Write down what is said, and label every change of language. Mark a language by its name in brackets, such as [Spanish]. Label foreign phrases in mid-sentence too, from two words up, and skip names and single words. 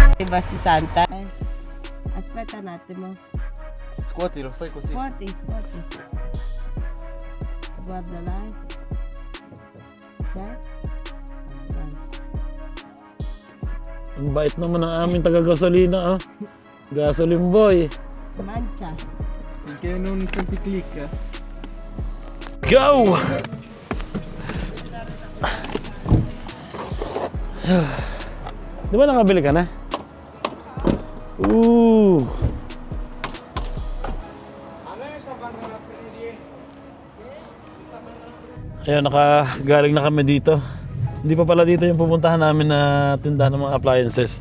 [Filipino] ba si Santa? [Italian] Aspetta un attimo. Scuotilo, fai così. Scuoti. Guarda là. Già? [Filipino] Ang bait naman ng aming taga-gasolina, ah. [English] Gasoline boy. Mancha. [Italian] Finché non senti click. [Filipino] Go! Di ba nakabili ka na? Ooh! Ayun, nakagaling na kami dito. Hindi pa pala dito yung pupuntahan namin na tindahan ng mga appliances.